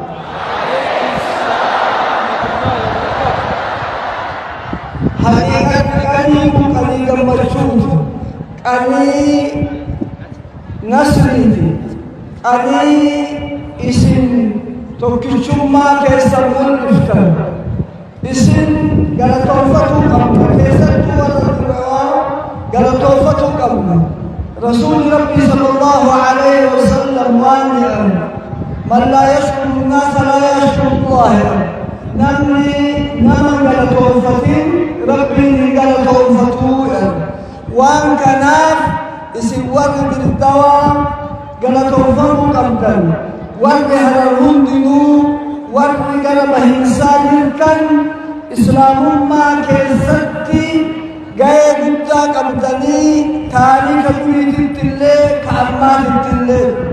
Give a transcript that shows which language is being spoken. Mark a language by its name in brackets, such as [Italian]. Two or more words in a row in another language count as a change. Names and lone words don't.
[Oromo] haqiiqatti qanii kun qanii gammachuuti, qanii nasriiti. Ani isin tokkichummaa keessan mul'iftan, isin galatoonfatuu qabna, keessattuu warra Dirredawaa galatoonfatuu qabna. Rasuulli Rabbii [Arabic] صلى الله عليه وسلم [Oromo] waan jedhan [Arabic] من لا يشكر الناس لا يشكر الله, [Oromo] namni nama galatoonfatin Rabbiin hin galatoonfatuu jedhan. Waan kanaaf isin warri Dirredawaa galatoonfamuu qabdan, warri harar hundinuu warri gara bahiinsaa jirtan islaamummaa keessatti ga'ee guddaa qabdanii taariika duriitittillee ka ammaatittillee